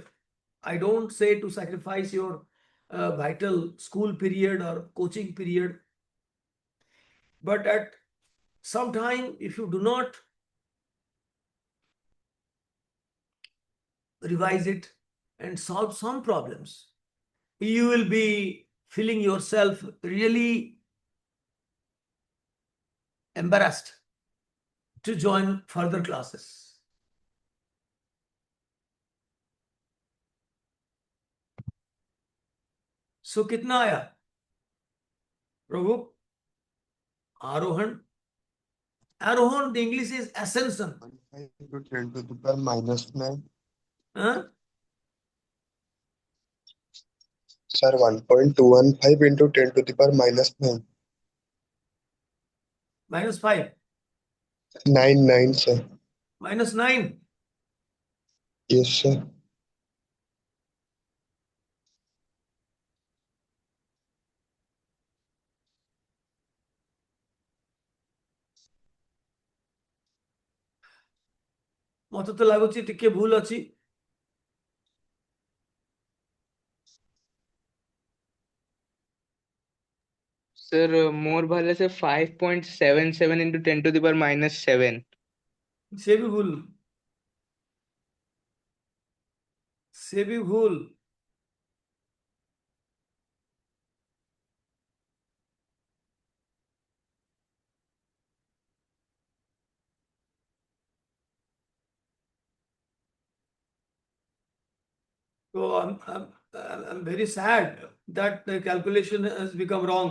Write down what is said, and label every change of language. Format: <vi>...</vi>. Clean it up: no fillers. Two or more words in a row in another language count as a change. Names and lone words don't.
<en>I don't say to sacrifice your vital school period or coaching period, but at some time, if you do not revise it and solve some problems, you will be feeling yourself really embarrassed to join further classes.</en> <hi>So कितना आया प्रभु? आरोहण.</hi> <en>Arohan, the English is ascension. 5 into 10 to the power minus 9. Huh? Sir, 1.215 into 10 to the power minus 9. -5. 9, sir. -9. Yes, sir.</en> <or>ମତେ ତ ଲାଗୁଛି ଟିକେ ଭୁଲ ଅଛି.</or> <en>Sir, more values say 5.77 into 10 to the power minus 7.</en> <or>ସେ ବି ଭୁଲ. ସେ ବି ଭୁଲ.</or> <en>So I'm very sad that the calculation has become wrong.</en>